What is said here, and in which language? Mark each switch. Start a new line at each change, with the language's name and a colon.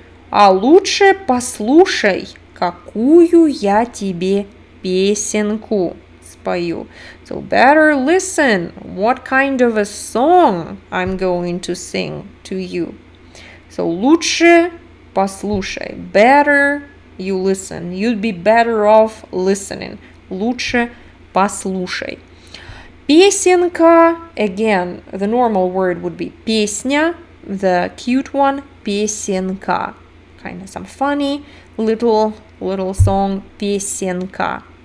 Russian: А лучше послушай, какую я тебе песенку спою.
English: So better listen what kind of a song I'm going to sing to you.
Russian: So лучше послушай.
English: Better you listen. You'd be better off listening.
Russian: Лучше послушай.
English: Песенка, again, the normal word would be песня, the cute one, песенка. Kind of some funny little song, песенка.